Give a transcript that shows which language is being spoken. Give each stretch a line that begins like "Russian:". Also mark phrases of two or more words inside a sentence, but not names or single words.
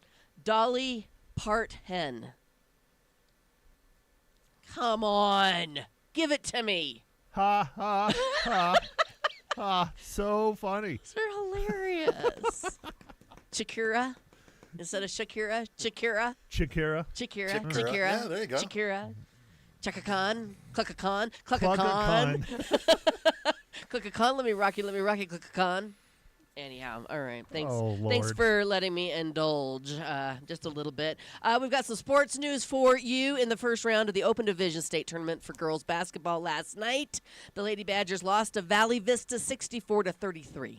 English: Dolly Part Hen. Come on. Give it to me. Ha, ha, ha, ha. So funny. They're hilarious. Shakira. Instead of Shakira, Shakira. Shakira. Shakira. Shakira. Shakira. Yeah, there you go. Shakira. Chaka Khan. Clucka Khan. Clucka Plug a Khan. con. Clucka Khan. Let me rock you. Clucka Khan. Anyhow, all right. Thanks. Oh, Thanks Lord. for letting me indulge just a little bit. We've got some sports news for you in the first round of the Open Division State Tournament for girls basketball last night. The Lady Badgers lost to Valley Vista 64-33.